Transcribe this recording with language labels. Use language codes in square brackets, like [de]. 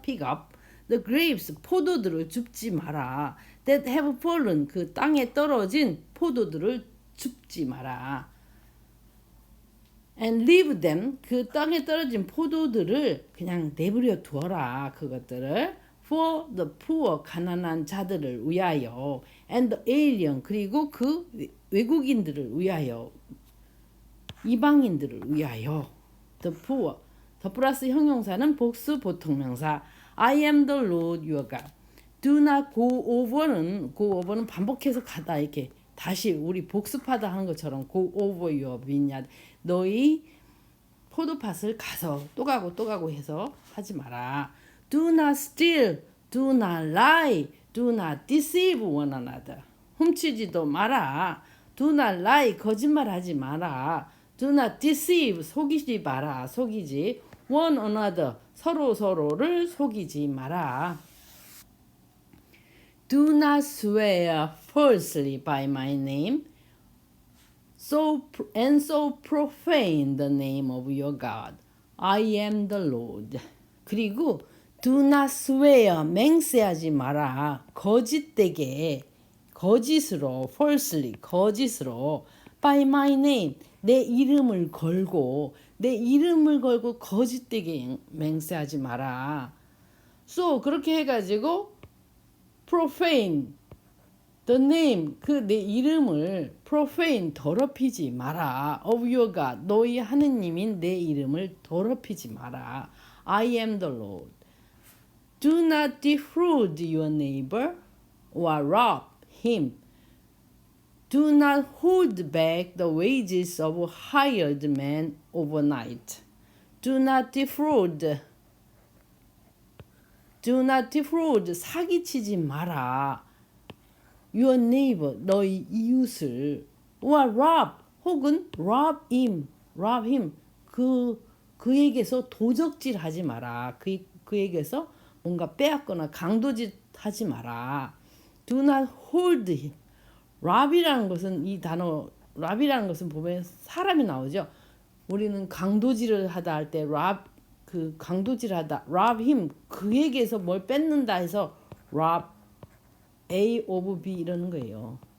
[en] pick up the grapes, [ko] 포도들을 줍지 마라. [en] that have fallen, [ko] 그 땅에 떨어진 포도들을 줍지 마라. [en] and leave them, [ko] 그 땅에 떨어진 포도들을 그냥 내버려 두어라. 그것들을 [en] for the poor, [ko] 가난한 자들을 위하여, [en] and the alien, [ko] 그리고 그 외국인들을 위하여, 이방인들을 위하여. the poor, 더 플러스 형용사는 복수 보통명사. [en] I am the Lord your God. do not go over [ko] 는 반복해서 가다, 이렇게 다시 우리 복습하다 하는 것처럼 [en] go over your vineyard, [ko] 너희 포도밭을 가서 또 가고 해서 하지 마라. [en] do not steal, do not lie, do not deceive one another. [ko] 훔치지도 마라. [en] do not lie, [ko] 거짓말하지 마라. [en] do not deceive, [ko] 속이지 마라. 속이지 [en] one another, [ko] 서로를 속이지 마라. [en] do not swear falsely by my name. so profane the name of your God. I am the Lord. [ko] 그리고 [en] do not swear, [ko] 맹세하지 마라. 거짓되게, 거짓으로, falsely, 거짓으로, [en] by my name, [ko] 내 이름을 걸고 거짓되게 맹세하지 마라. So 그렇게 해가지고 profane, the name, 그 내 이름을 profane, 더럽히지 마라. [en] of your God, [ko] 너희 하느님인 내 이름을 더럽히지 마라. [en] I am the Lord. Do not defraud your neighbor or rob him. Do not hold back the wages of hired men overnight. Do not defraud. Do not defraud. [ko] 사기치지 마라. [en] Your neighbor, [ko] 너희 이웃을. [en] or rob, 혹은 rob him. rob him. [ko] 그에게서 도적질하지 마라. 그에게서 뭔가 빼앗거나 강도질하지 마라. [en] Do not hold him. [ko] rob이라는 것은 이 단어 rob이라는 것은 보면 사람이 나오죠. 우리는 강도질을 하다 할 때 rob, 그 강도질하다 [en] rob him, [ko] 그에게서 뭘 뺏는다 해서 [en] rob A of B [ko] 이러는 거예요.